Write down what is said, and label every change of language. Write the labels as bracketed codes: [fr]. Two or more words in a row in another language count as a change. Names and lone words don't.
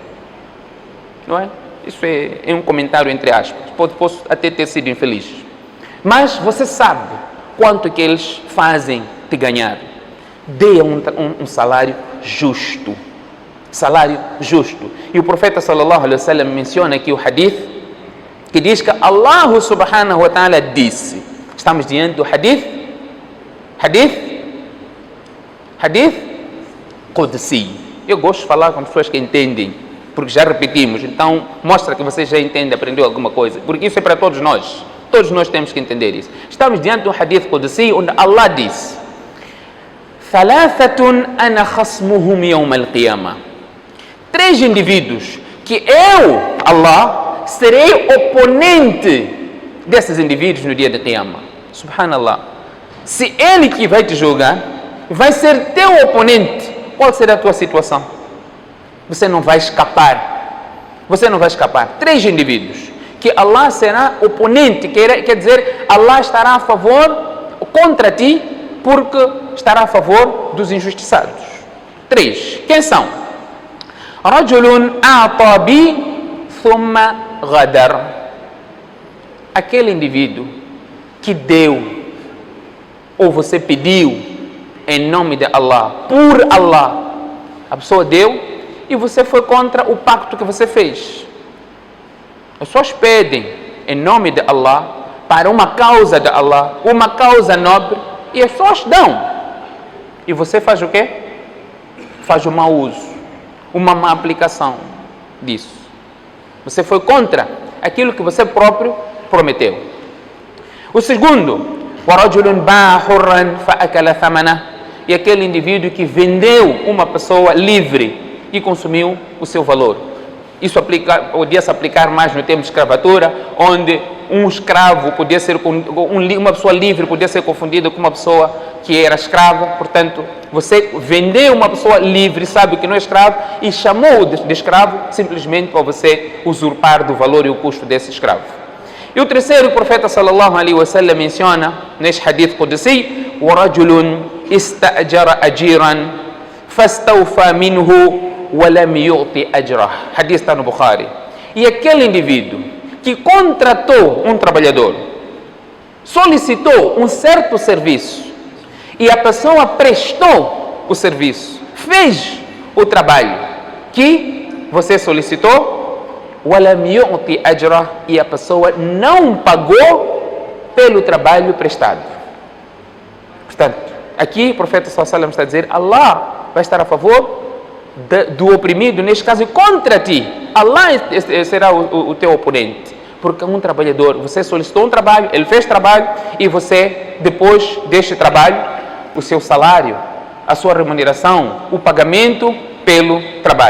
[pt] Não é? Isso é um comentário entre aspas. Posso até ter sido infeliz. Mas você sabe quanto que eles fazem te ganhar. Dê um salário justo. Salário justo. E o profeta [ar] صلى الله عليه وسلم [pt] menciona aqui o hadith que diz que [ar] الله سبحانه وتعالى [pt] disse. Estamos diante do [ar] حديث قدسي. [pt] Eu gosto de falar com pessoas que entendem, porque já repetimos, então mostra que você já entende, aprendeu alguma coisa, porque isso é para todos nós temos que entender isso. Estamos diante do [ar] حديث قدسي, [pt] onde Allah diz: [ar] "ثلاثة أنا خصمهم يوم القيامة." [pt] 3 indivíduos que eu, Allah, serei oponente desses indivíduos no dia de Qiyamah. Subhanallah. Se ele que vai te julgar, vai ser teu oponente, qual será a tua situação? Você não vai escapar. 3 indivíduos que Allah será oponente, quer dizer, Allah estará a favor contra ti, porque estará a favor dos injustiçados. 3. Quem são? [ar] رجل أعطى بي ثم غدر. [pt] Aquele indivíduo que deu, ou você pediu em nome de Allah, por Allah. A pessoa deu e você foi contra o pacto que você fez. As pessoas pedem em nome de Allah, para uma causa de Allah, uma causa nobre, e as pessoas dão. E você faz o quê? Faz um mau uso, uma má aplicação disso. Você foi contra aquilo que você próprio prometeu. O segundo, [ar] وَرَجُلٌ بَاعَ حُرًّا فَأَكَلَ ثَمَنَهُ. [pt] E aquele indivíduo que vendeu uma pessoa livre e consumiu o seu valor. Isso podia se aplicar mais no tempo de escravatura, onde um escravo podia ser, uma pessoa livre podia ser confundida com uma pessoa que era escrava. Portanto, você vendeu uma pessoa livre, sabe que não é escravo, e chamou de escravo simplesmente para você usurpar do valor e o custo desse escravo. E o terceiro, o profeta [ar] صلى الله عليه وسلم [pt] menciona neste [ar] حديث قدسي: وَرَجُلٌ اسْتَأْجَرَ أَجِيرًا فَاسْتَوْفَى مِنْهُ وَلَمْ يُعْطِ أَجْرَهُ. [pt] Hadith está no Bukhari. E aquele indivíduo que contratou um trabalhador, solicitou um certo serviço, e a pessoa prestou o serviço, fez o trabalho que você solicitou, [ar] وَلَمْ يُعْطِ أَجْرَهُ, [pt] e a pessoa não pagou pelo trabalho prestado. Portanto, aqui o profeta [ar] صلى الله عليه وسلم [pt] está a dizer: Allah vai estar a favor do oprimido, neste caso contra ti. Allah será o teu oponente, Porque um trabalhador, você solicitou um trabalho, ele fez trabalho e você, depois deste trabalho, o seu salário, a sua remuneração, o pagamento pelo trabalho.